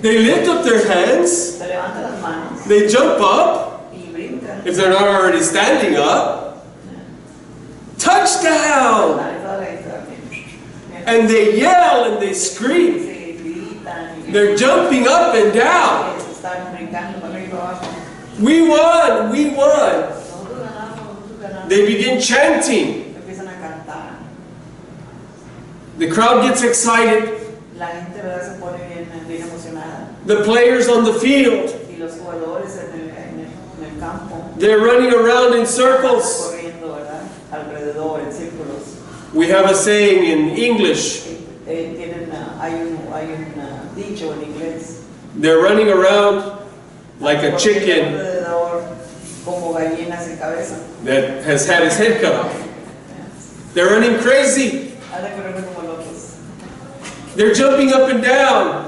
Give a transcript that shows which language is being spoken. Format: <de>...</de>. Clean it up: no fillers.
<en>they lift up their hands,</en> <es>se levanta las manos</es> <en>they jump up,</en> <es>y brinca.</es> <en>if they're not already standing up, touchdown!</en> <es>Toda la gente también.</es> <en>And they yell and they scream.</en> <es>Se gritan y</es> <en>They're jumping up and down.</en> <es>se están brincando para arriba y para abajo.</es> <en>We won, we won.</en> <es>Nosotros ganamos, nosotros ganamos.</es> <en>They begin chanting.</en> <es>Empiezan a cantar.</es> <en>The crowd gets excited.</en> <es>La gente, ¿verdad?, se pone bien emocionada.</es> <en>The players on the field,</en> <es>Y los jugadores en el campo</es> <en>they're running around in circles.</en> <es>corriendo, ¿verdad?, alrededor, en círculos.</es> <en>We have a saying in English.</en> <es>Hay un dicho en inglés.</es> <en>They're running around like a</en> <es>Corriendo</es> <en>chicken</en> <es>alrededor como gallinas sin cabeza.</es> <en>that has had his head cut off. They're running crazy.</en> <es>Andan corriendo como locos.</es> <en>They're jumping up and down.</en>